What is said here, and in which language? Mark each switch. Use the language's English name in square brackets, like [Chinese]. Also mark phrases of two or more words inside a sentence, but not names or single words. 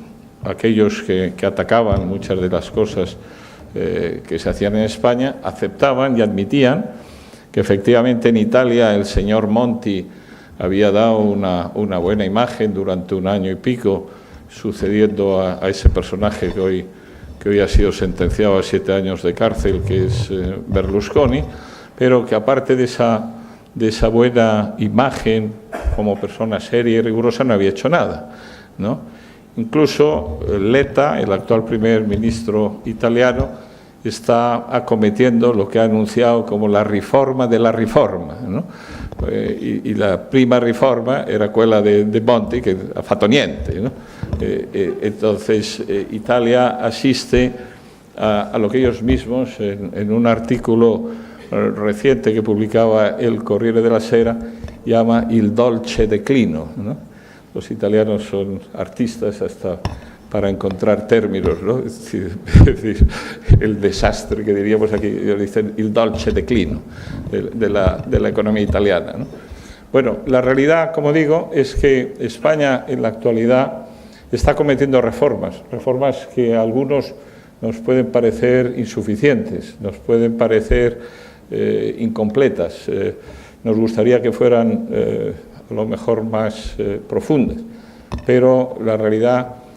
[Spanish] Aquellos que atacaban muchas de las cosas que se hacían en España aceptaban y admitían que efectivamente en Italia el señor Monti había dado una buena imagen durante un año y pico, sucediendo a ese personaje que hoy ha sido sentenciado a 7 años de cárcel, que es Berlusconi, pero que aparte de esa buena imagen como persona seria y rigurosa no había hecho nada, ¿no? Incluso Letta, el actual primer ministro italiano, está acometiendo lo que ha anunciado como [Italian] la riforma [Spanish] de [Italian] la riforma, [Spanish] ¿no? [Italian] Y la prima riforma era quella de Monti, che ha fatto niente, [Spanish] ¿no? Entonces, Italia asiste a lo que ellos mismos, en un artículo reciente que publicaba el Corriere della Sera, llama [Italian] il dolce declino, [Spanish] ¿no? Los italianos son artistas hasta para encontrar términos, ¿no? Es decir, el desastre que diríamos aquí, ellos dicen [Italian] il dolce declino [Spanish] de la economía italiana, ¿no? Bueno, la realidad, como digo, es que España en la actualidad está cometiendo reformas que a algunos nos pueden parecer insuficientes, nos pueden parecer incompletas, nos gustaría que fueran a lo mejor más profundas, pero la realidad,